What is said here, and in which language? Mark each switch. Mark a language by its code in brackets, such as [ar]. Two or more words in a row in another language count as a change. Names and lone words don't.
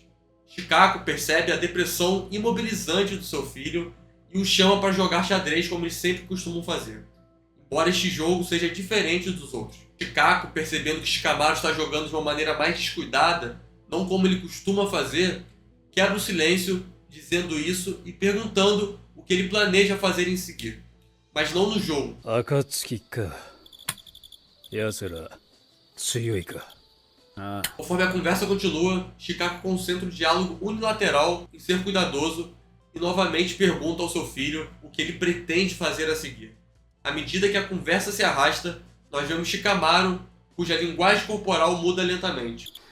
[pt] Shikaku percebe a depressão imobilizante do seu filho e o chama para jogar xadrez como eles sempre costumam fazer, embora este jogo seja diferente dos outros. Shikaku, percebendo que Shikamaru está jogando de uma maneira mais descuidada, não como ele costuma fazer, quebra o silêncio dizendo isso e perguntando o que ele planeja fazer em seguir, mas não no jogo. [ja] 暁か. 奴ら強いか. [pt] Conforme a conversa continua, Shikaku concentra o diálogo unilateral em ser cuidadoso e novamente pergunta ao seu filho o que ele pretende fazer a seguir. À medida que a conversa se arrasta, nós vemos Shikamaru, cuja linguagem corporal muda lentamente.